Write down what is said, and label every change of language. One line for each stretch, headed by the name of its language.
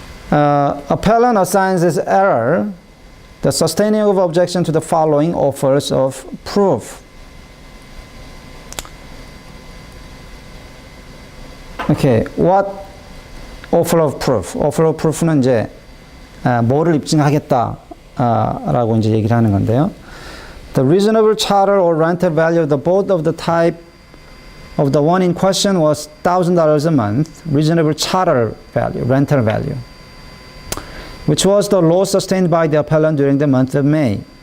English: Appellant assigns as error the sustaining of objection to the following offers of proof. Okay, what offer of proof?
Korean: Offer of proof는 이제 뭐를 입증하겠다라고 이제 얘기를 하는 건데요.
English: The reasonable charter or rental value of the boat of the type of the one in question was $1,000 a month, reasonable charter value, rental value, which was the loss sustained by the appellant during the month of May.